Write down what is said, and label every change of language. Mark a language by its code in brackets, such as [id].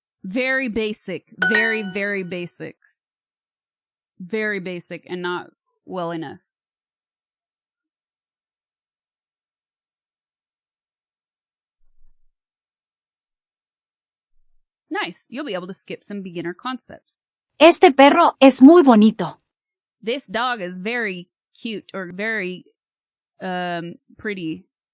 [en] Very basic. Very, very basics. Very basic and not well enough. Nice. You'll be able to skip some beginner concepts. [es] Este perro es muy bonito. [en] This dog is very cute or very pretty.